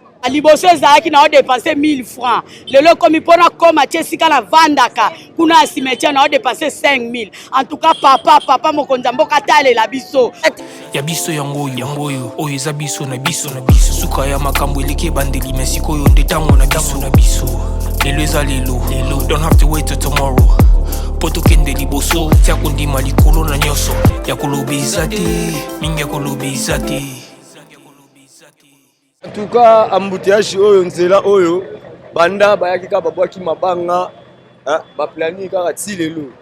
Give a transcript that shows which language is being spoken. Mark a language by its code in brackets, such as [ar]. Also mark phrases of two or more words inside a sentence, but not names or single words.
[ln] Liboso ezalaki na odepanse [fr] mille francs. [ln] Lelo ekomi mpona koma tie esika na vandaka. Kuna ya cimetière na odepanse [fr] cinq mille. En tout cas, [ln] papa, papa mokonzi ya mboka atalela biso. Ya biso yango oyo, yango oyo, oyo eza biso na biso na biso. Suka ya makambo eleki ebandeli, mais sikoyo nde tango na biso na biso. Lelo eza lelo, lelo. [en] Don't have to wait till tomorrow. [ln] Po tokende liboso, tia kondima likolo na nyonso. Ya koloba eza te, mingi ya koloba eza te. [fr] En tout cas, [ln] embouteillage oyo, nzela oyo, banda bayaki kaka babwaki mabanga, hein, baplani kaka ti lelo.